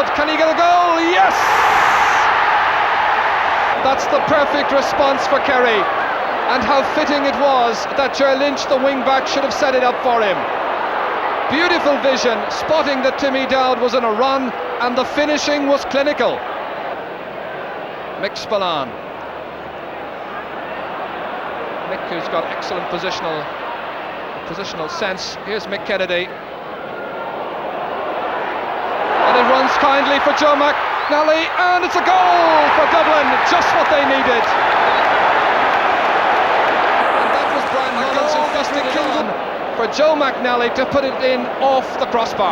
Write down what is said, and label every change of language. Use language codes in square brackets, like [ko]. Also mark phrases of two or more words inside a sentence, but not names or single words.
[en] Can he get a goal? Yes! That's the perfect response for Kerry. And how fitting it was that Ger Lynch, the wing-back, should have set it up for him. Beautiful vision, spotting that Timmy Dowd was on a run, and the finishing was clinical. Mick Spillane. Mick, who's got excellent positional sense. Here's Mick Kennedy. And it runs kindly for Joe McNally, and it's a goal for Dublin, just what they needed. And that was Brian Mullins who fisted it on for Joe McNally to put it in off the crossbar.